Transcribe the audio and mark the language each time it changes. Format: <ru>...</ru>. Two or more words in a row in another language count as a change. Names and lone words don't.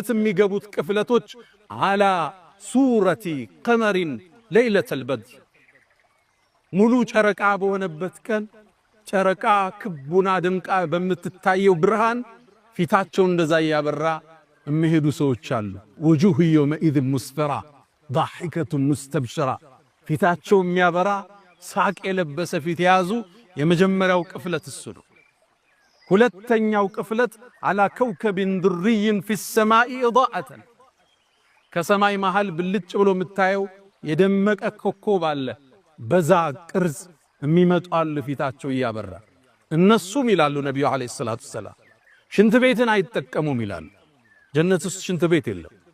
<am>የሚገቡት ቅፍለቶች</am> <ar>على صورة القمر ليلة البدر</ar> <am>ሙሉ ጨረቃ በሆነበት ቀን ጨረቃ ክቡና ድምቃ በምትታየው ብርሃን ፊታቸው እንደዛ ያበራ የሚሄዱ ሰዎች አሉ</am> <ar>وجوه يومئذ مسفرة ضاحكة مستبشرة</ar> <am>ፊታቸው የሚያበራ ሳቅ የለበሰ ፊት ያዙ የመጀመሪያው ቅፍለት እሱ ነው ሁለተኛው ቅፍለት</am> <ar>على كوكب دري في السماء إضاءة</ar> <am>ከሰማይ መሃል ብልጭ ብሎ የምታየው የደመቀ ኮከብ አለ በዛ ቅርጽ የሚመጣሉ ፊታቸው ያበራ እነሱም ይላሉ ነብዩ</am> <ar>عليه الصلاة السلام</ar> <am>ሽንት ቤትን አይጠቀሙም ይላሉ ጀነት ውስጥ ሽንት ቤት የለም</am>